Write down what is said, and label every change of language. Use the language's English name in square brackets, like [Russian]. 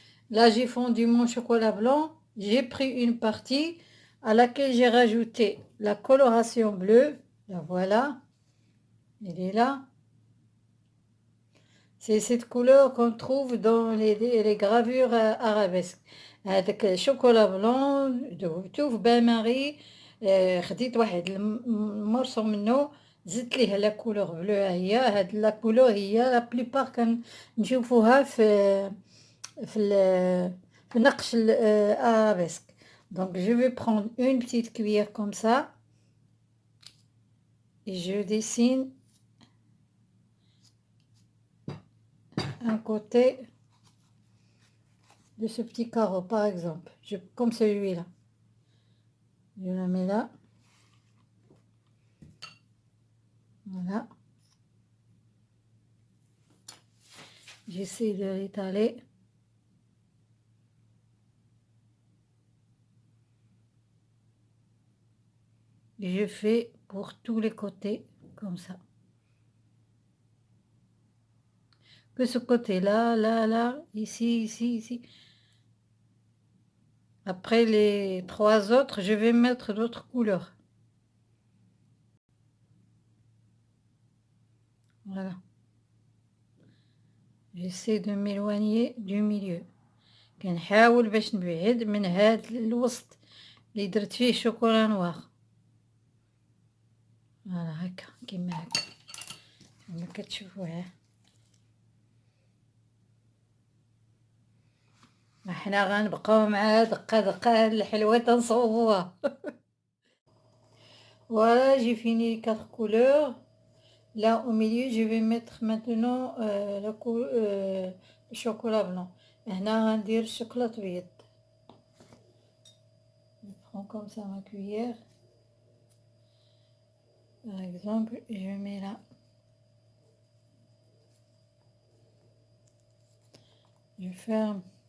[French] Là, j'ai fondu mon chocolat blanc. J'ai pris une partie à laquelle j'ai rajouté la coloration bleue. La voilà. Elle est là. C'est cette couleur qu'on trouve dans les gravures arabesques. [Arabic] هذاك الشوكولا بلون ذوبته في بان ماري. خديت واحد المورصو منه زدت ليه لا كولور بلو. هي هاد لا كولور هي لا بليبار كنشوفوها في نقش الارابيسك. [French] Donc je vais prendre une petite cuillère comme ça et je dessine un côté de ce petit carreau par exemple, comme celui-là. Je la mets là. Voilà. J'essaie de l'étaler. Et je fais pour tous les côtés comme ça. Que ce côté-là, là, ici, ici. Après les 3 autres, je vais mettre d'autres couleurs. Voilà. J'essaie de m'éloigner du milieu. [Arabic] كنحاول باش نبعد من هاد الوسط اللي درت فيه شوكولا نوار. فوالا هكا كيما هكا كما كتشوفوها. حنا غنبقاو مع دقة الحلوة تنصوبوها. [French] Voilà, j'ai fini les 4 couleurs. Là au milieu, je vais mettre maintenant le chocolat blanc. [Arabic] هنا غندير الشوكولات بيض. [French] Je prends comme ça ma cuillère. Par exemple, je mets là. Je ferme.